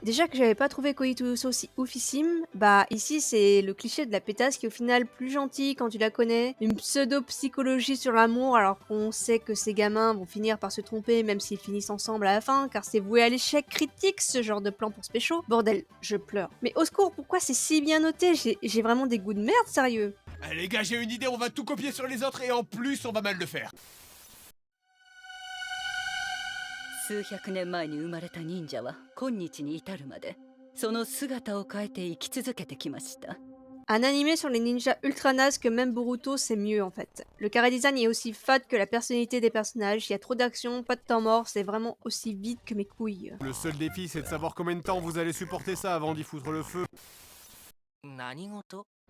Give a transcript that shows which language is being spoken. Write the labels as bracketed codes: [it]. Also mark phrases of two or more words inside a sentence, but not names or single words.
[fr] Déjà que j'avais pas trouvé Koichi Uso si oufissime, bah ici c'est le cliché de la pétasse qui est au final plus gentille quand tu la connais, une pseudo-psychologie sur l'amour alors qu'on sait que ces gamins vont finir par se tromper même s'ils finissent ensemble à la fin, car c'est voué à l'échec critique ce genre de plan pour se pécho. Bordel, je pleure. Mais au secours, pourquoi c'est si bien noté? J'ai vraiment des goûts de merde, sérieux. Eh, les gars, j'ai une idée, on va tout copier sur les autres et en plus, on va mal le faire. [ja] 数百年前に生まれた忍者は今日に至るまでその姿を変えて生き続けてきました。 [fr] Un animé sur les ninjas ultra nazes que même Boruto c'est mieux en fait. Le chara design est aussi fade que la personnalité des personnages, il y a trop d'action, pas de temps mort, c'est vraiment aussi vide que mes couilles. Le seul défi, c'est de savoir combien de temps vous allez supporter ça avant d'y foutre le feu. [ja] 何事？